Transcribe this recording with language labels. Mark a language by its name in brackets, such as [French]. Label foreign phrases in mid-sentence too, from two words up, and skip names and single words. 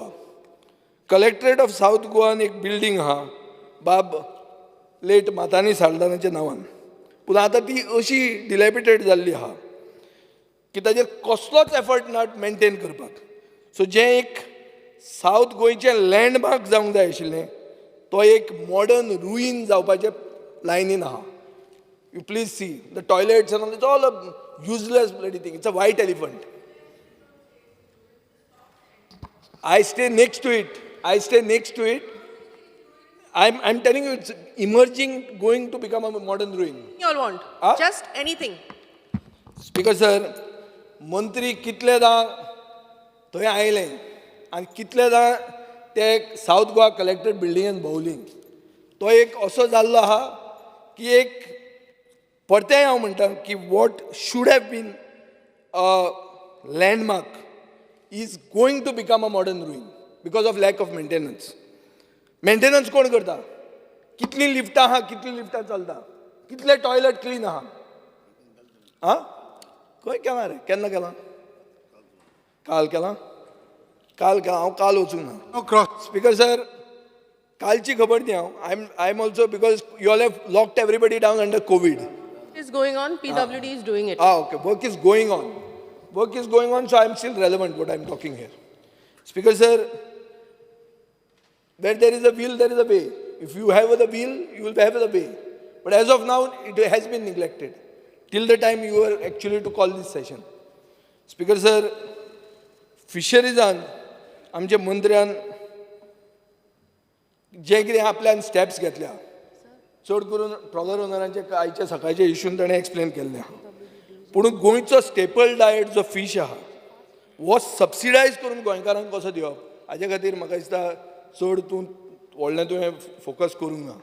[English] Collectorate of South [Konkani] गोवान एक बिल्डींग आहा बाब लेट मातानी साल्दानाच्या नांवान, पूण आतां ती अशी डिलॅपिटेड जाल्ली आहा की ताजेर कसलोच एफर्ट ना मेंटेन करपाक. सो जें एक सावथ गोंयचें लँडमार्क जावंक जाय आशिल्लें तो एक [English] modern ruin [Konkani] जावपाचे लायनीन आहा. [English] You please see the toilets and all. It's all a useless bloody thing. It's a white elephant. I stay next to it. I'm telling you, it's emerging, going to become a modern ruin. You all want? Just anything. Speaker sir, [Konkani] मंत्री कितलेदा थंय आयले आनी कितलेदा ते सावथ गोवा कलेक्टरेट बिल्डिंगेन भोंवली. तो एक असो जाल्लो आहा की एक परतेंय हांव म्हणटा की [English] what should have been a landmark is going to become a modern ruin because of lack of maintenance. [Konkani] मेंटेनन्स कोण करता? कितलीं लिफ्टां आहा, कितलीं लिफ्टां चलता, कितले [English] toilet clean [Konkani] आहा? आं खंय केलां रे? केन्ना केलां? काल केलां? हांव काल वचूंक ना. [English] Speaker sir, [Konkani] कालची खबर दी हांव. [English] I am also because you all have locked everybody down under COVID. Is going on. PWD is doing it. Okay. Work is going on. So I am still relevant what I am talking here. Speaker sir, where there is a will, there is a way. If you have the will, you will have the way. But as of now, it has been neglected till the time you were actually to call this session. Speaker sir, fisheries-an [Konkani] आमच्या मंत्र्यान जे कितें आपल्यान स्टेप्स घेतल्या चड करून [English] trawler owners [Konkani] आयच्या सकाळच्या इश्यून ताणें एक्सप्लेन केल्लें आहा. पूण गोंयचो [English] staple diet [Konkani] जो फीश आहा वो सबसिडायज करून गोंयकारांक कसो दिवप हाचे खातीर म्हाका दिसता चड व्हडलें तुवें फोकस करूंक ना.